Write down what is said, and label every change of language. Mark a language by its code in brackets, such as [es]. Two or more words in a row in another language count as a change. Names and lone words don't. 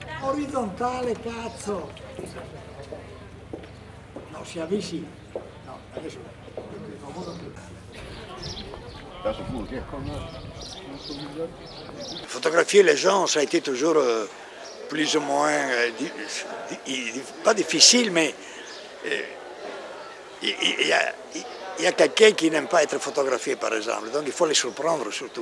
[it] orizzontale, cazzo! No, si avvicina. No, adesso il famoso [fr] Photographier les gens, ça a été toujours plus ou moins, pas difficile, mais il y a quelqu'un qui n'aime pas être photographié, par exemple, donc il faut les surprendre surtout.